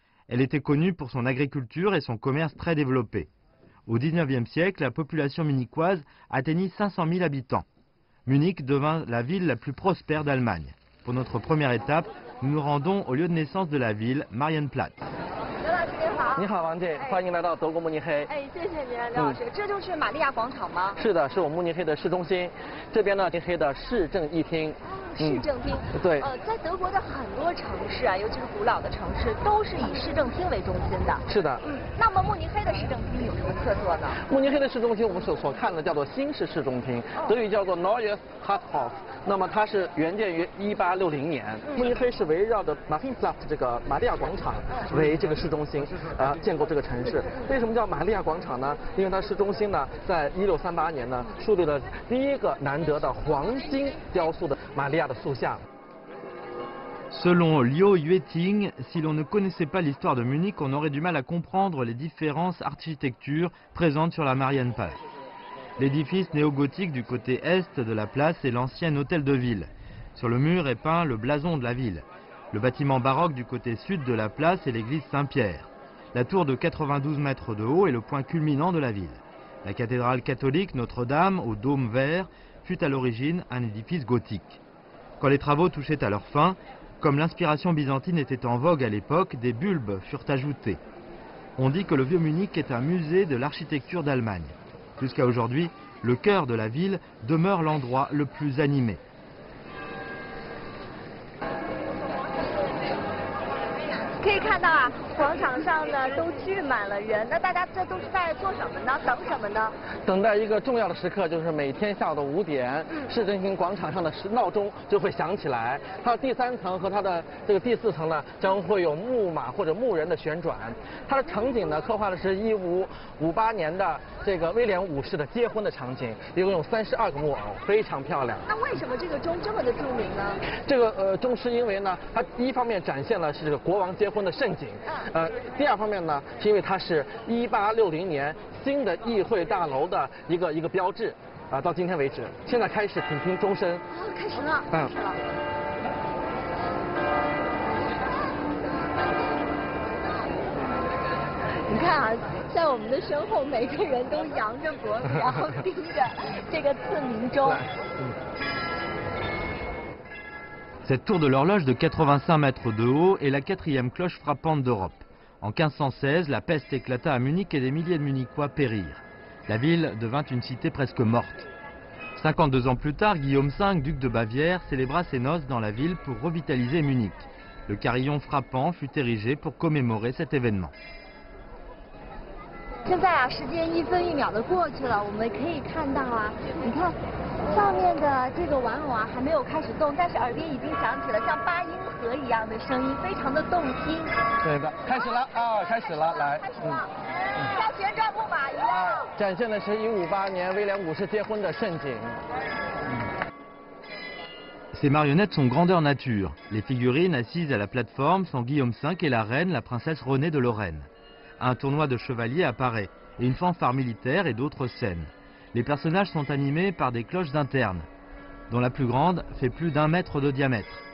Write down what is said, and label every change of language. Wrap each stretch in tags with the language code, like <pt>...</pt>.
<fr>Elle était connue pour son agriculture et son commerce très développé. Au XIXe siècle, la population munichoise atteignit 500 000 habitants. Munich devint la ville la plus prospère d'Allemagne. Pour notre première étape, nous nous rendons au lieu de naissance de la ville, Marienplatz.</fr> <zh>你好，王姐，欢迎来到德国慕尼黑。哎，谢谢您，刘老师。这就是玛利亚广场吗？是的，是我们慕尼黑的市中心。这边呢，慕尼黑的市政一厅。市政厅。对。在德国的很多城市啊，尤其是古老的城市，都是以市政厅为中心的。是的。那么慕尼黑的市政厅有什么特色呢？慕尼黑的市中心，我们所看的叫做新式市中厅，德语叫做 Neues Rathaus。那么它是原建于1860年。慕尼黑是围绕着 Marienplatz 这个玛利亚广场为这个市中心建构这个城市。为什么叫玛利亚广场呢？因为它市中心呢，在1638年呢，树立了第一个难得的黄金雕塑的玛利亚的塑像。</zh> <fr>Selon Leo Yueting, si l'on ne connaissait pas l'histoire de Munich, on aurait du mal à comprendre les différentes architectures présentes sur la Marienplatz. L'édifice néo-gothique du côté est de la place est l'ancien hôtel de ville. Sur le mur est peint le blason de la ville. Le bâtiment baroque du côté sud de la place est l'église Saint-Pierre. La tour de 92 mètres de haut est le point culminant de la ville. La cathédrale catholique Notre-Dame, au dôme vert, fut à l'origine un édifice gothique. Quand les travaux touchaient à leur fin, comme l'inspiration byzantine était en vogue à l'époque, des bulbes furent ajoutés. On dit que le vieux Munich est un musée de l'architecture d'Allemagne. Jusqu'à aujourd'hui, le cœur de la ville demeure l'endroit le plus animé.</fr> <zh>可以看到啊，广场上呢都聚满了人。那大家这都是在做什么呢？等什么呢？等待一个重要的时刻，就是每天下午的5点，市中心广场上的闹钟就会响起来。它的第3层和它的这个第4层呢，将会有木马或者木人的旋转。它的场景呢，刻画的是1558年的这个威廉5世的结婚的场景，一共有32个木偶，非常漂亮。那为什么这个钟这么的著名呢？这个钟是因为呢，它一方面展现了是这个国王结婚的盛景，第二方面呢，是因为它是1860年新的议会大楼的一个标志，到今天为止。现在开始，请听钟声。开始了。开始了。你看啊，在我们的身后，每个人都扬着脖子，然后盯着这个赐名钟。</zh> <fr>Cette tour de l'horloge de 85 mètres de haut est la 4e cloche frappante d'Europe. En 1516, la peste éclata à Munich et des milliers de Munichois périrent. La ville devint une cité presque morte. 52 ans plus tard, Guillaume V, duc de Bavière, célébra ses noces dans la ville pour revitaliser Munich. Le carillon frappant fut érigé pour commémorer cet événement.</fr> <zh>现在啊，时间1分1秒的过去了，我们可以看到啊，你看上面的这个玩偶啊还没有开始动，但是耳边已经响起了像8音盒一一样的声音，非常的动听。对的，开始了啊，开始了，来，像旋转木马一样。展现的是1558年威廉5世结婚的盛景。</zh> <fr>Ces marionnettes sont grandeur nature. Les figurines assises à la plateforme sont Guillaume V et la reine, la princesse Renée de Lorraine. Un tournoi de chevaliers apparaît, et une fanfare militaire et d'autres scènes. Les personnages sont animés par des cloches internes, dont la plus grande fait plus d'1 mètre de diamètre.</fr>